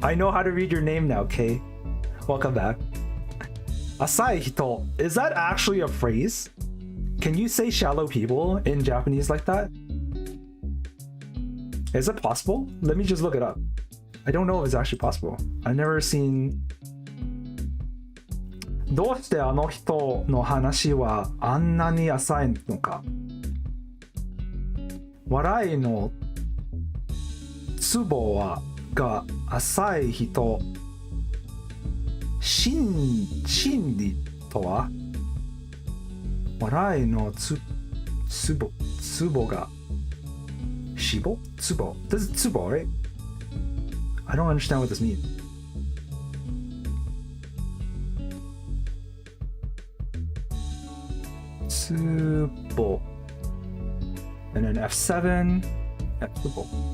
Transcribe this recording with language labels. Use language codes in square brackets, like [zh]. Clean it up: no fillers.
[en] I know how to read your name now, Kay. Welcome back. Asai hito. Is that actually a phrase? Can you say shallow people in Japanese like that? Is it possible? Let me just look it up. I don't know if it's actually possible. I've never seen... [ja] どうしてあの人の話はあんなに浅いのか。笑いのツボが浅い人。心理とは笑いのツボが死亡ツボ [en] This is ツボ right? I don't understand what this means. Tsubo. And then F7. Tsubo.